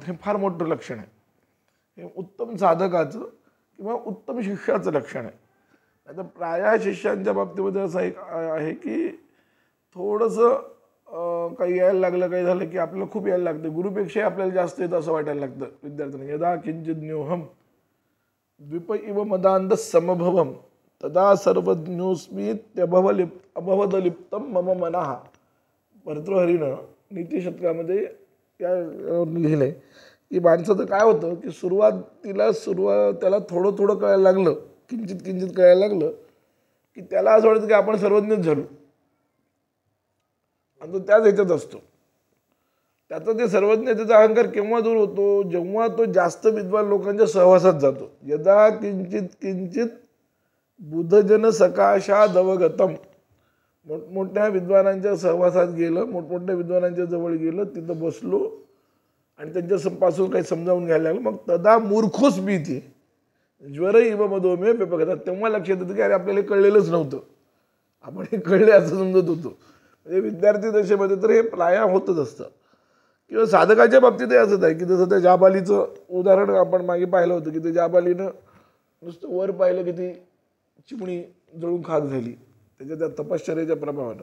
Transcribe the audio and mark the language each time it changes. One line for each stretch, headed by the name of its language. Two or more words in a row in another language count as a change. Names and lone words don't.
Marathi: हे फार मोठं लक्षण आहे. हे उत्तम साधकाचं किंवा उत्तम शिष्याचं लक्षण आहे. आता प्रायः शिष्यांच्या बाबतीमध्ये असं एक आहे की थोडंसं काही यायला लागलं, काही झालं की आपल्याला खूप यायला लागतं. गुरुपेक्षाही आपल्याला जास्त येतं असं वाटायला लागतं विद्यार्थ्यांना.
Sanskrit: यदा किंचित न्योहम द्विप इव मदांध समभवम तदा सर्वज्ञोस्मीत्यभवदलिप्तम मम मनः.
Marathi: भर्तृहरीनं नीतिशतकामध्ये या लिहिलंय की माणसाचं काय होतं की सुरुवातीला त्याला थोडं थोडं कळायला लागलं, किंचित किंचित कळायला लागलं की त्याला असं वाटतं की आपण सर्वज्ञच झालो आणि तो त्याच ह्याच्यात असतो. त्याचा ते सर्वज्ञतेचा अहंकार केव्हा दूर होतो, जेव्हा तो जास्त विद्वान लोकांच्या सहवासात जातो.
Sanskrit: यदा किंचित किंचित बुधजन सकाशादवगतम.
Marathi: मोठमोठ्या विद्वानांच्या सहवासात गेलं, मोठमोठ्या विद्वानांच्या जवळ गेलं, तिथं बसलो आणि त्यांच्यापासून काही समजावून घ्यायला लागलं.
Sanskrit: मग तदा मूर्खोस भीती ज्वर इव मधोमेह व्यपगतात.
Marathi: तेव्हा लक्षात येतं की अरे आपल्याला कळलेलंच नव्हतं, आपण हे कळले असं समजत होतो. म्हणजे विद्यार्थी दशेमध्ये तर हे प्राय होतच असतं. किंवा साधकाच्या बाबतीतही असंच आहे की जसं त्या जाबालीचं उदाहरण आपण मागे पाहिलं होतं की ते जाबालीनं नुसतं वर पाहिलं की ती चिमणी जळून खाक झाली त्याच्या त्या तपश्चर्याच्या प्रभावानं.